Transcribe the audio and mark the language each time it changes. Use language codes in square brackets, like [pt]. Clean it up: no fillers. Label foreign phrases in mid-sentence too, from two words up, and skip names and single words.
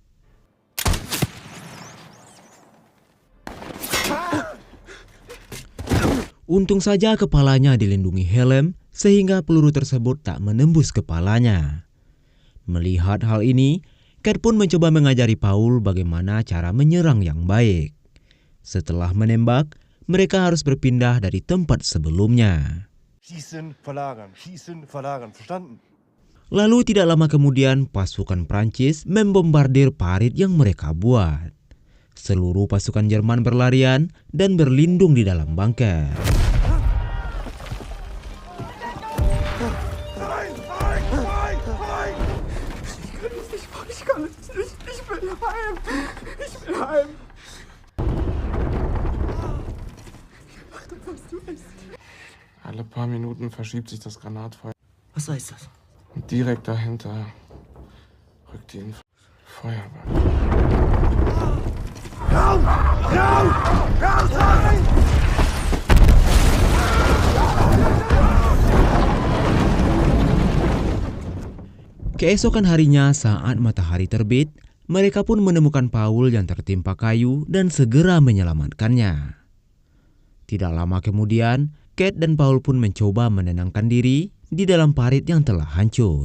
[id] Untung saja kepalanya dilindungi helm sehingga peluru tersebut tak menembus kepalanya. Melihat hal ini, Kat pun mencoba mengajari Paul bagaimana cara menyerang yang baik. Setelah menembak, mereka harus berpindah dari tempat sebelumnya. [de] Schießen, verlagern, verstanden? [id] Lalu tidak lama kemudian pasukan Prancis membombardir parit yang mereka buat. Seluruh pasukan Jerman berlarian dan berlindung di dalam bunker. [de] Ich will heim. Alle paar Minuten verschiebt sich das Granatfeuer. Was heißt das? Und direkt dahinter rückt die Feuerwehr. Raus! Raus! Raus! [id] Keesokan harinya saat matahari terbit, mereka pun menemukan Paul yang tertimpa kayu dan segera menyelamatkannya. Tidak lama kemudian, Kate dan Paul pun mencoba menenangkan diri di dalam parit yang telah hancur.